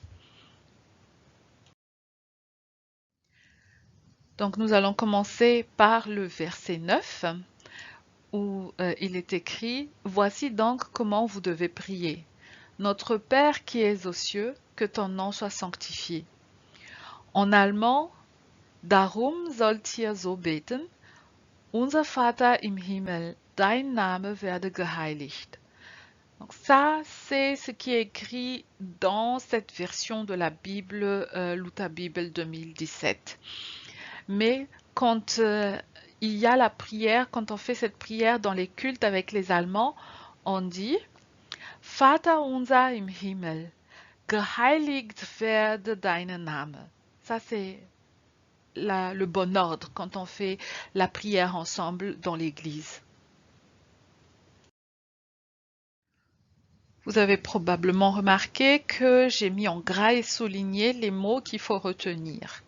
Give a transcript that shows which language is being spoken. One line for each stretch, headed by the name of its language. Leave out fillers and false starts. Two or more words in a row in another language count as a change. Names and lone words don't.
French: Donc nous allons commencer par le verset 9 où il est écrit « Voici donc comment vous devez prier. Notre Père qui es aux cieux, que ton nom soit sanctifié. » En allemand
German: « Darum sollt ihr so beten, unser Vater im Himmel, dein Name werde geheiligt.
French: » Donc ça, c'est ce qui est écrit dans cette version de la Bible, Lutherbibel 2017. Mais quand il y a la prière, quand on fait cette prière dans les cultes avec les Allemands, on dit
German: Vater unser im Himmel, geheiligt werde dein Name.
French: Ça, c'est le bon ordre quand on fait la prière ensemble dans l'église. Vous avez probablement remarqué que j'ai mis en gras et souligné les mots qu'il faut retenir.